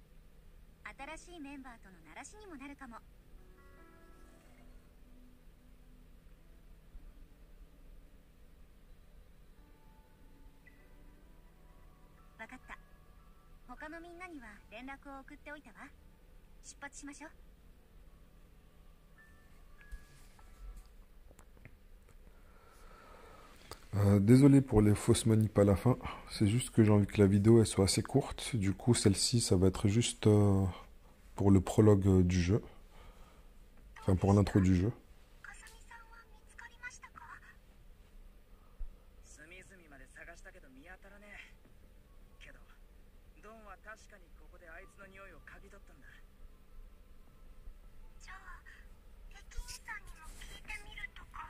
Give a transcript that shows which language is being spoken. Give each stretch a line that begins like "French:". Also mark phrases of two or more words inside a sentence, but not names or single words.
Japanese: 新しいメンバーとのならしにもなるかも。わかった。他のみんなには連絡を送っておいたわ。出発しましょう。
French: Désolé pour les fausses manips à la fin, c'est juste que j'ai envie que la vidéo elle soit assez courte, du coup celle-ci ça va être juste pour le prologue du jeu, enfin pour l'intro du jeu.
Japanese: 隅々まで探したけど見当たらねえけど、どドンは確かにここであいつの匂いを嗅ぎ取ったんだ。じゃあ駅員さんにも聞いてみるとか。